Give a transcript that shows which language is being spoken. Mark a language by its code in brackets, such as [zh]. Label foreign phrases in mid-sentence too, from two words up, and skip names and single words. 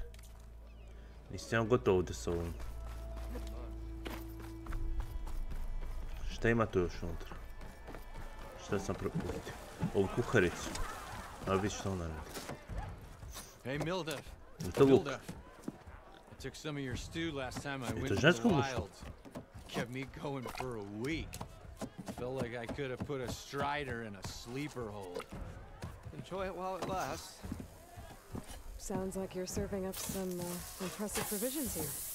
[hr] Nisam gotovo ovdje sa ovom. Šta ima tu još unutra? Šta sam propustio? Ovu kuharicu. A vidi što ona radi. [en] Hey Mildev. [hr] To luk. [en] I took some of your stew last time I went to the wild. Kept me going for a week. Felt like I could have put a strider in a sleeper hole. Enjoy it while it lasts. Sounds like you're serving up some impressive provisions here.